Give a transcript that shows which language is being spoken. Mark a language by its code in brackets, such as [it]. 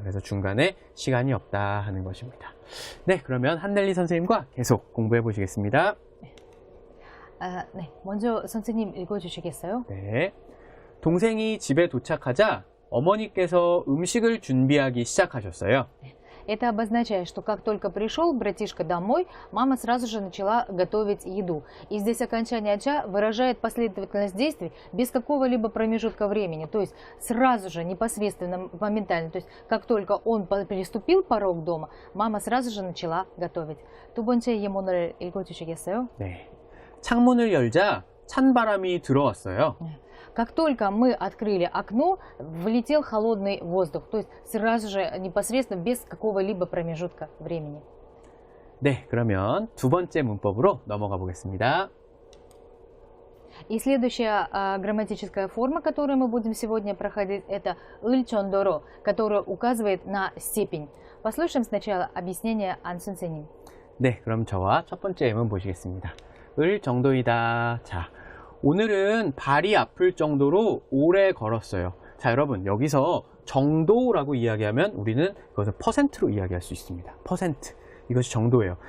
[ko] 그래서 중간에 시간이 없다 하는 것입니다. 네, 그러면 한넬리 선생님과 계속 공부해 보시겠습니다. 네, 먼저 선생님 읽어주시겠어요? 네, 동생이 집에 도착하자 어머니께서 음식을 준비하기 시작하셨어요. [ru] Это обозначает, что как только пришел братишка домой, мама сразу же начала готовить еду. И здесь окончание «ча» выражает последовательность действий без какого-либо промежутка времени. То есть сразу же, непосредственно, моментально. То есть как только он переступил порог дома, мама сразу же начала готовить. [ko] 두 번째 예문을 읽어주시겠어요? 네, 창문을 열자 찬바람이 들어왔어요. [ru] Как только мы открыли окно, влетел холодный воздух, то есть сразу же, непосредственно, без какого-либо промежутка времени. [ko] 네, 그러면 두 번째 문법으로 넘어가 보겠습니다. [ru] И следующая грамматическая форма, которую мы будем сегодня проходить, это 을 чондоро, которая указывает на степень. Послушаем сначала объяснение 안 선생님. [ko] 네, 그럼 저와 첫 번째 예문 보시겠습니다. 을 정도이다. 자, 오늘은 발이 아플 정도로 오래 걸었어요. 자, 여러분 여기서 정도라고 이야기하면 우리는 그것을 퍼센트로 이야기할 수 있습니다. 퍼센트. 이것이 정도예요.